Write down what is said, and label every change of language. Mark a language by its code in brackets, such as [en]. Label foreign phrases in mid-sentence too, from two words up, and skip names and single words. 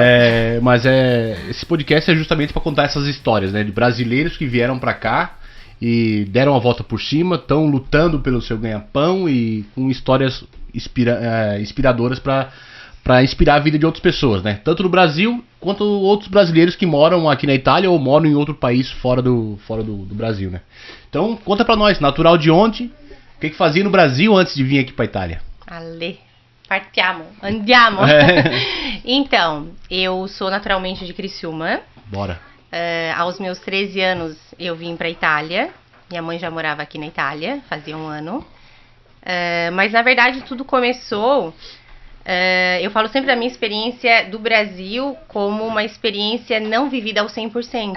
[pt] Esse podcast é justamente para contar essas histórias, né, de brasileiros que vieram para cá e deram a volta por cima, estão lutando pelo seu ganha-pão e com histórias inspiradoras para inspirar a vida de outras pessoas, né? Tanto no Brasil quanto outros brasileiros que moram aqui na Itália ou moram em outro país fora do Brasil, né? Então, conta para nós, natural de onde? O que fazia no Brasil antes de vir aqui pra Itália? [it] Ale, partiamo, andiamo. [pt] Então, eu sou naturalmente de Criciúma. Bora. Aos meus 13 anos eu vim pra Itália. Minha mãe já morava aqui na Itália, fazia um ano. Mas na verdade tudo começou... eu falo sempre da minha experiência do Brasil como uma experiência não vivida ao 100%.